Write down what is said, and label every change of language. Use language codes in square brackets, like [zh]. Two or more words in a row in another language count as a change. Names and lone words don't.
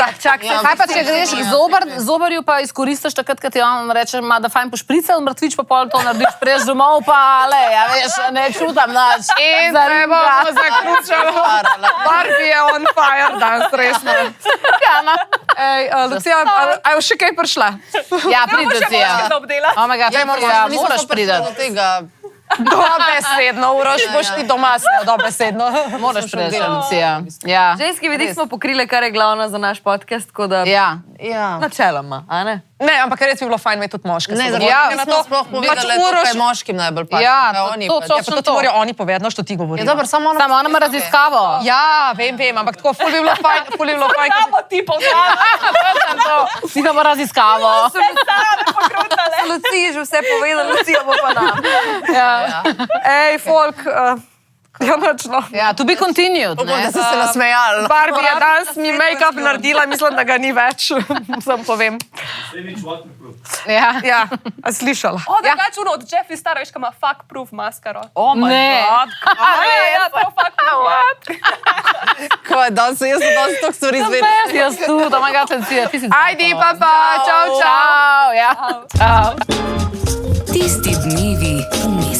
[sl] Kaj pa, če greš k zobarju, pa izkoristiš takrat, ko ti on reče, da fajn pošprica, mrtvič pa pol to narediš, prej domov, pa le, ja veš, ne čutam nič. In se bomo zaključili. Barbie je [en] on fire [sl] danes, resno. Ej, Lucija, a je še kaj prišla? Ja, pridi ti, ja. [en] Oh my God, [sl] ja, moraš priti. Dobesedno, Uroš, boš ti doma snel, dobesedno. Moraš priti, Lucija. Ja. Ženski vidik smo pokrili, kar je glavno za naš podcast, tako da Ja. Ja. načeloma, a ne? Ne, ampak res bi bilo fajn imeti tudi moške. Ne, sodelovanje. zato Na nismo to sploh povedali, da je Uroš- tukaj moškim najbolj pač. Ja, Kaj to- oni to- pač. to- Ja, pa to ti morajo oni povedati, što ti govorijo. Ja, dobro, samo ono... Samo ona ima raziskavo. Ja, vem, ampak tako ful bi bilo fajn, ful bi bilo fajn. Samo ti poznamo. Ti imamo raziskavo. Lucija je že vse povedala, Lucija bo pa nam. Ja. Ej, folk, ja, nočno. Ja, [en] to be continued. [sl] Upam, da Ne? ste se nasmejali. no. Barbie je danes mi make-up naredila, mislim, da ga ni več. Sam povem. Ja. Ja, a slišala. O, drugače ono od Jeffree Stara, veš, kaj ima fuck-proof maskaro. [en] Oh my [sl] Ne. [en] god. [sl] Ja, to je fuck-proof. Kaj, danes jaz sem danes toliko stvari izvedela. Jaz tu, da ima ga Lucija. Ajdi, pa, čau, čau. Čau, ja. Čau. Tisti dnevi v